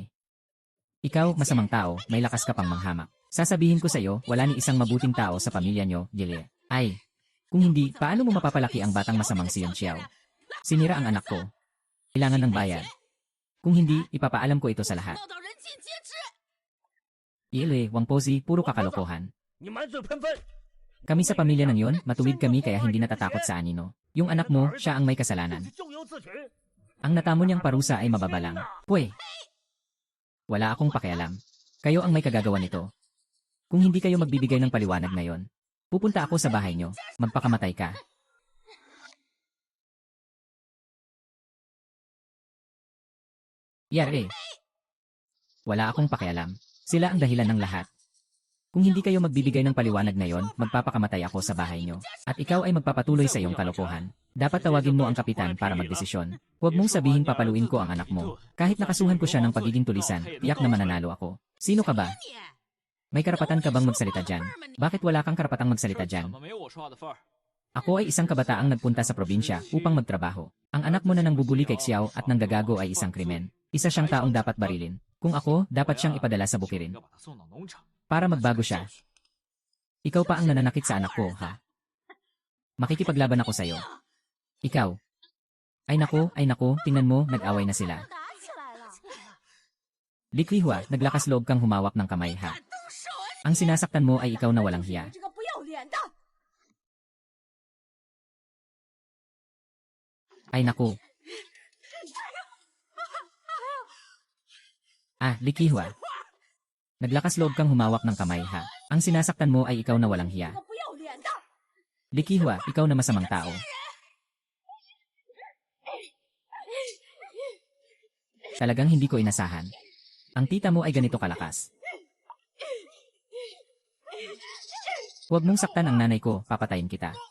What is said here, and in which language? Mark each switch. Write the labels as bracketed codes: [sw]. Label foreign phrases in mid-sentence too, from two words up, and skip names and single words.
[tl] Ikaw, masamang tao, may lakas ka pang manghamak. Sasabihin ko sa iyo, wala ni isang mabuting tao sa pamilya nyo, Jelue. Ay, kung hindi, paano mo mapapalaki ang batang masamang si Yan Xiao? Sinira ang anak ko. Kailangan ng bayad. Kung hindi, ipapaalam ko ito sa lahat. [zh] 闹到人尽皆知。 [tl] Jelue, Wang Pozi, puro kakalokohan. [zh] 你满嘴喷粪！ [tl] Kami sa pamilya ng yon, matuwid kami kaya hindi natatakot sa anino. Yung anak mo, siya ang may kasalanan. [zh] 咎由自取。 [tl] Ang natamo niyang parusa ay mababalang. Pwe! Wala akong pakialam. Kayo ang may kagagawa nito. Kung hindi kayo magbibigay ng paliwanag ngayon, pupunta ako sa bahay niyo. Magpakamatay ka. Yari. Wala akong pakialam. Sila ang dahilan ng lahat. Kung hindi kayo magbibigay ng paliwanag ngayon, magpapakamatay ako sa bahay niyo. At ikaw ay magpapatuloy sa iyong kalokohan. Dapat tawagin mo ang kapitan para magdesisyon. Huwag mong sabihin papaluin ko ang anak mo. Kahit nakasuhan ko siya ng pagiging tulisan, tiyak na mananalo ako. Sino ka ba? May karapatan ka bang magsalita dyan? Bakit wala kang karapatang magsalita [zh] 怎 [tl] dyan? [zh] 么没有我说话的份儿？ [tl] Ako ay isang kabataang nagpunta sa probinsya upang magtrabaho. Ang anak mo na nangbubuli kay Xiao at nanggagago ay isang krimen. Isa siyang taong dapat barilin. Kung ako, dapat siyang ipadala sa bukirin. [zh] 要把他送到农场。 [tl] Para magbago siya. Ikaw pa ang nananakit sa anak ko, ha? Makikipaglaban ako sa'yo. Ikaw. Ay nako, tingnan mo, nag-away na sila. [zh] 打起来了。 [tl] Liklihwa, naglakas loob kang humawak ng kamay, ha? Ang sinasaktan mo ay ikaw na walang hiya. [zh] 这个不要脸的。 [tl] Ay naku. Likihwa. Naglakas loob kang humawak ng kamay, ha? Ang sinasaktan mo ay ikaw na walang hiya. [zh] 不要脸的。 [tl] Likihwa, ikaw na masamang tao. Talagang hindi ko inasahan. Ang tita mo ay ganito kalakas. Huwag mong saktan ang nanay ko, papatayin kita.